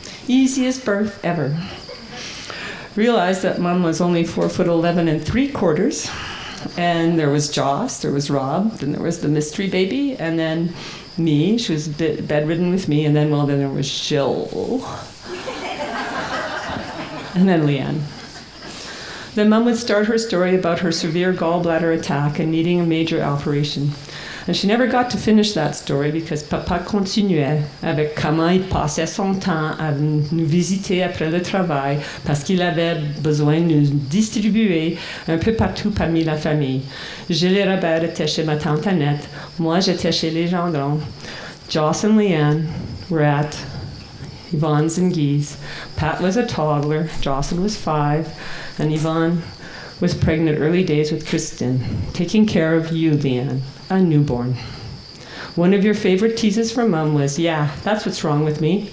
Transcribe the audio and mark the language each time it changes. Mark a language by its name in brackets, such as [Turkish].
[English] Easiest birth ever. Realized that Mum was only 4'11" 3/4, and there was Joss, there was Rob, then there was the mystery baby, and then me. She was bedridden with me, and then there was Jill, and then Lianne. Then Mum would start her story about her severe gallbladder attack and needing a major operation. And she never got to finish that story because Papa [French] continuait avec comment il passait son temps à nous visiter après le travail parce qu'il avait besoin de nous distribuer un peu partout parmi la famille. Gilles et Robert étaient chez ma tante Annette. Moi, j'étais chez les Gendrons. [English] Joss and Lianne were at Yvonne's and Guy's. Pat was a toddler. Jocelyn was 5. And Yvonne was pregnant early days with Kristen, taking care of you, Lianne, a newborn. One of your favorite teases from Mum was, "Yeah, that's what's wrong with me.